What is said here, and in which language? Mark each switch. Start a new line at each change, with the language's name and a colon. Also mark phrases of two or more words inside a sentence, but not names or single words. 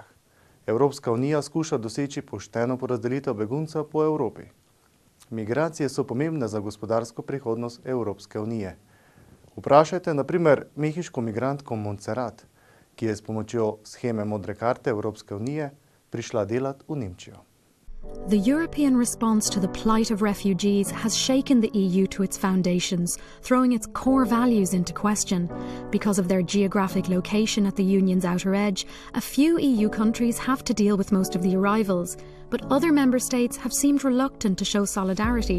Slovenian: Evropska unija skuša doseči pošteno porazdelitev beguncev po Evropi. Migracije so pomembne za gospodarsko prihodnost Evropske unije. Vprašajte na primer mehiško migrantko Montserrat, ki je s pomočjo sheme modre karte Evropske unije prišla delat v Nemčijo.
English: The European response to the plight of refugees has shaken the EU to its foundations, throwing its core values into question. Because of their geographic location at the Union's outer edge, a few EU countries have to deal with most of the arrivals, but other member states have seemed reluctant to show solidarity.